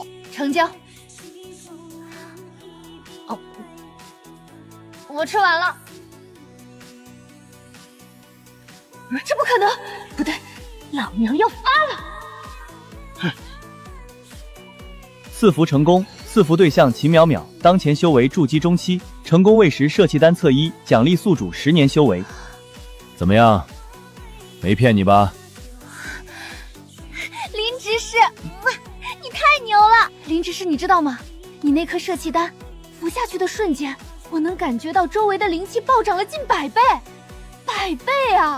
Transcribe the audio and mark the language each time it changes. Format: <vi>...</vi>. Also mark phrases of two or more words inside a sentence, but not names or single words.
<zh>成交。哦，我吃完了。这不可能，不对，老娘要发了！赐福成功，赐福对象秦淼淼，當前修為築基中期，成功餵食攝氣丹冊1，獎勵宿主10年修為。怎麼樣？沒騙你吧？林執事，你太牛了！林執事，你知道嗎？你那顆攝氣丹服下去的瞬間，我能感覺到周圍的靈氣暴漲了近100倍，100倍啊！</zh>